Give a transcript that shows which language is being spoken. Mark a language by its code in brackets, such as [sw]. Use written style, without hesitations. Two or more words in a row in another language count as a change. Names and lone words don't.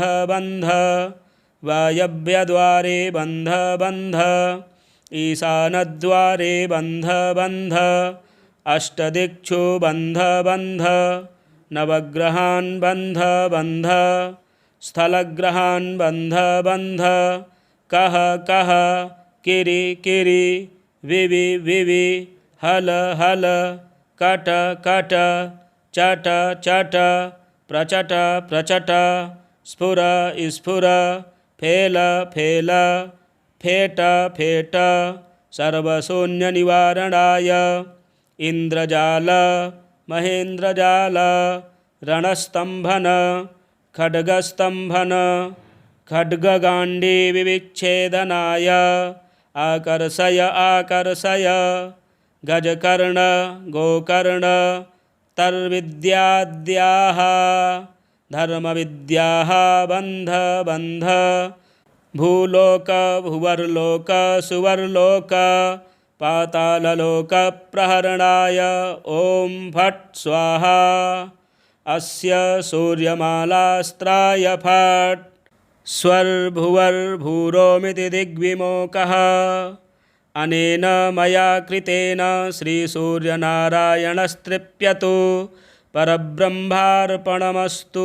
[sa] बन्ध वायव्यद्वारे बन्ध बन्ध ईशानद्वारे बन्ध बन्ध अष्टदिक्षु बन्ध बन्ध नवग्रहान् बन्ध बन्ध स्थलग्रहान् बन्ध बन्ध कः कः किरि किरि विवि विवि हल हल कट कट चट चट प्रचट प्रचट स्फुर स्फुर फेल फेल फेट फेट सर्वशून्यनिवारणाय इन्द्रजाल महेन्द्रजाल रणस्तम्भन खड्गस्तम्भन खड्गगाण्डीविविच्छेदनाय आकर्षय आकर्षय गजकर्ण गोकर्ण तर्विद्याद्याः धर्मविद्याः बन्ध बन्ध भूलोक भुवर्लोक सुवर्लोक पाताललोक प्रहरणाय ॐ फट् स्वाहा अस्य सूर्यमालास्त्राय फट् स्वर्भुवर्भूरोमिति दिग्विमोकः अनेन मया कृतेन श्रीसूर्यनारायणस्तृप्यतु परब्रह्मार्पणमस्तु।